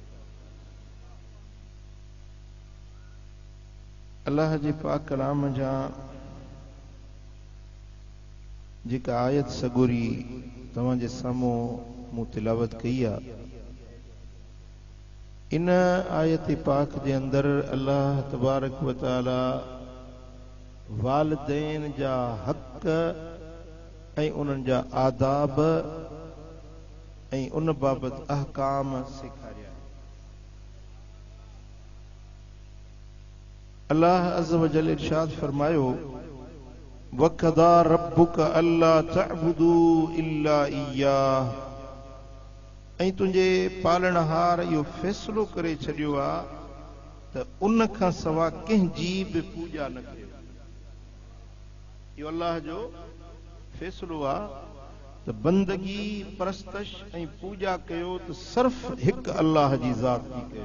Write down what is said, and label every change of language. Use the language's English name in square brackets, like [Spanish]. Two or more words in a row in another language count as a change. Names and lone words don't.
[Sindhi] अल्लाह जे पाक कलाम जा जेका आयत सगुरी तव्हां जे साम्हूं मूं तिलावत कई आहे, इन आयत पाक जे अंदर अल्लाह [Arabic] تبارك وتعالى [Sindhi] वालिदैन जा हक़ ऐं उन्हनि जा आदाब ऐं उन बाबत अहकाम सेखारिया। अल्लाह [Arabic] عز وجل [Sindhi] इरशाद फरमायो, [Arabic] وقضى ربك ألا تعبدوا إلا إياه. [Sindhi] ऐं तुंहिंजे पालनहार इहो फ़ैसिलो करे छॾियो आहे त उन खां सवा कंहिंजी बि पूॼा न कयो। इहो अल्लाह जो फ़ैसिलो आहे त बंदगी परस्तश ऐं पूॼा कयो त सिर्फ़ हिकु अल्लाह जी ज़ात जी कयो।